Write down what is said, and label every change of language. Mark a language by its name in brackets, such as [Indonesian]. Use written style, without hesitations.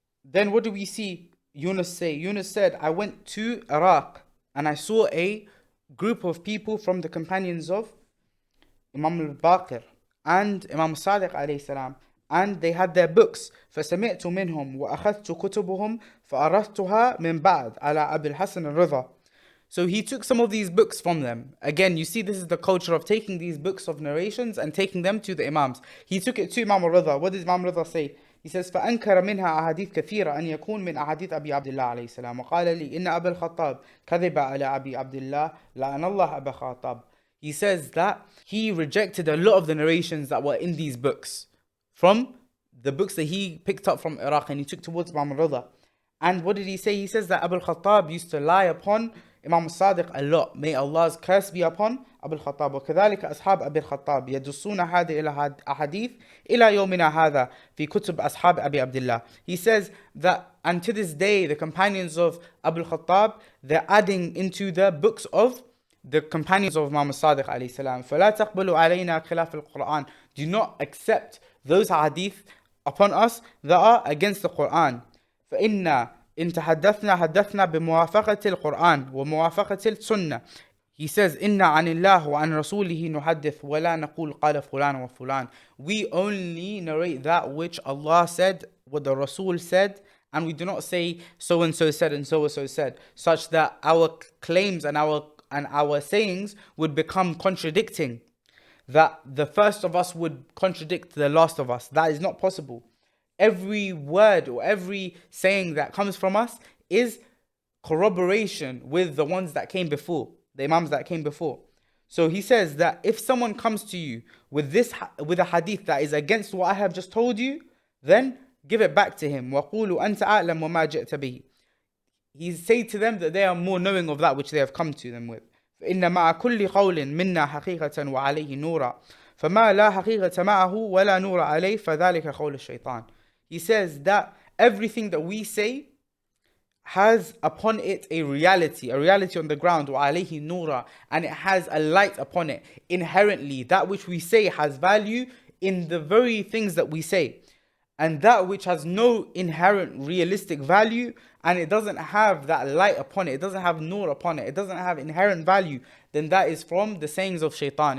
[English] Then what do we see Yunus say? Yunus said, I went to Iraq and I saw a group of people from the companions of Imam al-Baqir and Imam Sadiq alayhi salam, and they had their books. [Arabic] فَسَمِعْتُ مِنْهُمْ وَأَخَذْتُ كُتُبُهُمْ فَأَرَثْتُهَا مِنْ بَعْدِ عَلَى أَبِي الْحَسَنِ الرِّضَى. [English] So he took some of these books from them. Again, you see, this is the culture of taking these books of narrations and taking them to the Imams. He took it to Imam al-Ridha. What does Imam al-Ridha say? He says, [Arabic] فأنكر منها أحاديث كثيرة أن يكون من أحاديث أبي عبد الله عليه السلام وقال لي إن أبا الخطاب كذب على أبي عبد الله لعن الله أبا خطاب. [English] He says that he rejected a lot of the narrations that were in these books from the books that he picked up from Iraq and he took towards Imam al-Ridha. And what did he say? He says that Abu al-Khattab used to lie upon Imam al-Sadiq a lot. May Allah's curse be upon Abu al-Khattab. [Arabic] وكذلك أصحاب أبي الخطاب يدسون هذه الأحاديث إلى يومنا هذا في كتب أصحاب أبي عبد الله. [English] He says that, and to this day, the companions of Abu al-Khattab, they're adding into the books of the companions of Imam al-Sadiq alayhi salam. [Arabic] فلا تقبلوا علينا خلاف القرآن. [English] Do not accept those hadith upon us that are against the Quran. [Arabic] فإن إن حدثنا بموافقة القرآن وموافقة السنة. [English] He says, [Arabic] إن عن الله وعن رسوله نحدث ولا نقول قال فلان وفلان. [English] We only narrate that which Allah said, what the Rasul said, and we do not say so and so said and so and so said, such that our claims and our sayings would become contradicting, that the first of us would contradict the last of us. That is not possible. Every word or every saying that comes from us is corroboration with the ones that came before, the Imams that came before. So he says that if someone comes to you with with a hadith that is against what I have just told you, then give it back to him. [Arabic] وَقُولُوا أَنْتَ أَعْلَمُ وَمَا جِئْتَ بِهِ. [English] He say to them that they are more knowing of that which they have come to them with. [Arabic] فإن مع كل قول منا حقيقة وعليه نورا فما لا حقيقة معه ولا نور عليه فذلك قول الشيطان. [English] He says that everything that we say has upon it a reality on the ground, [Arabic] وعليه نورا, [English] and it has a light upon it. Inherently, that which we say has value in the very things that we say. And that which has no inherent realistic value, and it doesn't have that light upon it, it doesn't have nur upon it, it doesn't have inherent value, then that is from the sayings of shaitan.